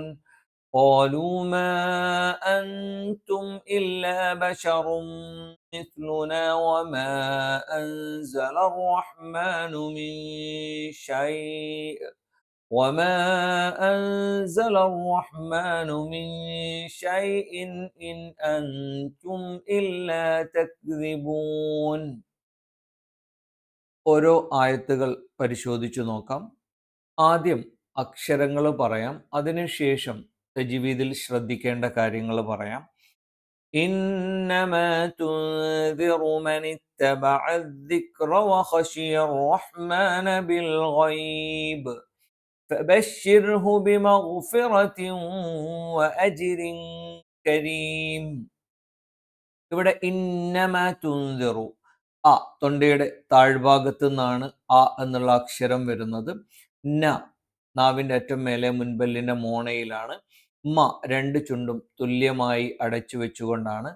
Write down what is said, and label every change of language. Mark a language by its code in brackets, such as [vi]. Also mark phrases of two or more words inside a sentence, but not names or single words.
[ar] قالوا ما أنتم إلا بشر مثلنا وما أنزل الرحمن من شيء إن أنتم إلا تكذبون. [ml] ഓരോ ആയത്തുകൾ പരിശോധിച്ചു നോക്കാം. ആദ്യം അക്ഷരങ്ങൾ പറയാം, അതിനുശേഷം തജ്വീദിൽ ശ്രദ്ധിക്കേണ്ട കാര്യങ്ങൾ പറയാം. [ar] إنما تنذر من اتبع الذكر وخشي الرحمن بالغيب فبشره بمغفرة وأجر كريم. [ml] ഇവിടെ [ar] إنما تنذر, [ml] ആ തൊണ്ടയുടെ താഴ്ഭാഗത്ത് നിന്നാണ് ആ എന്നുള്ള അക്ഷരം വരുന്നത്. ന നാവിൻ്റെ അറ്റം മേലെ മുൻപല്ലിൻ്റെ മോണയിലാണ്. മ രണ്ട് ചുണ്ടും തുല്യമായി അടച്ചു വെച്ചുകൊണ്ടാണ്.